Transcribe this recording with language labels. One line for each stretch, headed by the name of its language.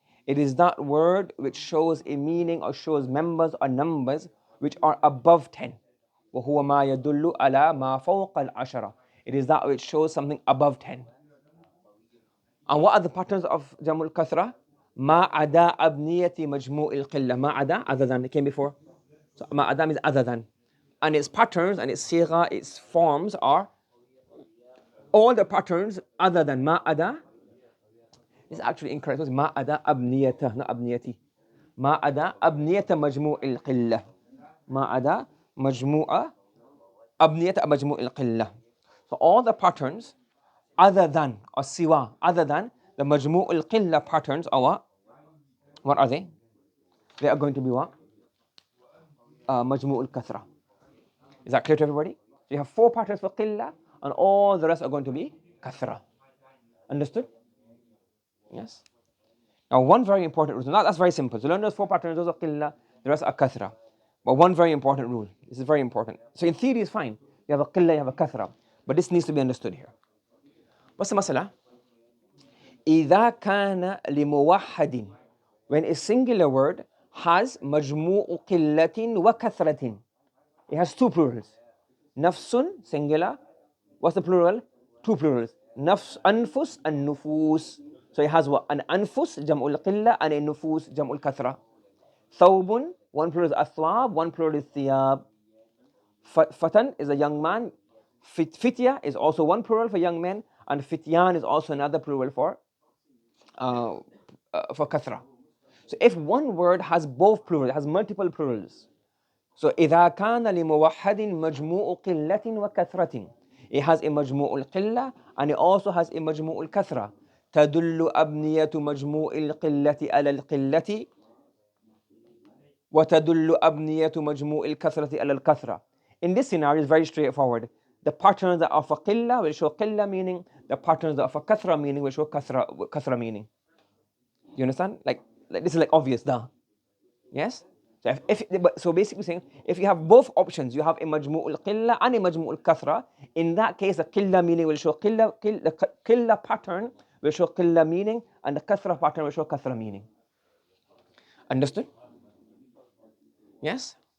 English: It is that word which shows a meaning or shows members or numbers which are above 10.
Arabic: وَهُوَ مَا يَدُلُّ عَلَى مَا فَوْقَ الْعَشَرَةِ.
English: It is that which shows something above 10. And what are the patterns of Jamul Kathra?
Arabic: ما عدا أبنية مجموع القلة.
English: ما عدا, other than, it came before. So ما عدا means other than. And its patterns and its sigha, its forms are all the patterns other than. ما عدا is actually incorrect. It's ما عدا أبنيته, not أبنيتي.
Arabic: ما عدا أبنية مجموع القلة. ما عدا مجموعة أبنية مجموع القلة.
English: So all the patterns other than or siwa, other than the مجموع القلة patterns are what are they? They are going to be what?
Arabic: مجموع الكثرة.
English: Is that clear to everybody? So you have 4 patterns for qilla and all the rest are going to be kathra. Understood? Yes. Now one very important rule. Now that's very simple. So learn those 4 patterns, those are qilla, the rest are kathra. But one very important rule. This is very important. So in theory it's fine. You have a qilla, you have a kathra. But this needs to be understood here. What's the masala?
Arabic: إذا كان لموحد,
English: when a singular word has مجموع قلة وكثرة. It has 2 plurals. Nafsun, singular. What's the plural? 2 plurals. Nafs, anfus, and nufus. So it has what? An anfus, jam'ul qilla, and a nufus, jam'ul kathra. Thawbun, 1 plural is athwab, 1 plural is thiyab. Fatan is a young man. Fitya is also 1 plural for young men, and fityan is also another plural for kathra. So if one word has both plurals, it has multiple plurals.
Arabic: So إذا كان لموحد مجموع قلة وكثرة.
English: It has a مجموع القلة and it also has a مجموع الكثرة.
Arabic: تدل أبنية مجموع القلة على القلة وتدل أبنية مجموع الكثرة على الكثرة.
English: In this scenario, it's very straightforward. The patterns that are for qilla will show qilla meaning. The patterns that are for kathra meaning will show kathra meaning. You understand? Like this is like obvious, duh. Yes? So basically saying, if you have both options, you have a majmu' al-qilla and a majmu' al-kathra, in that case the qilla meaning will show qilla, the qilla pattern will show qilla meaning and the kathra pattern will show kathra meaning. Understood? Yes?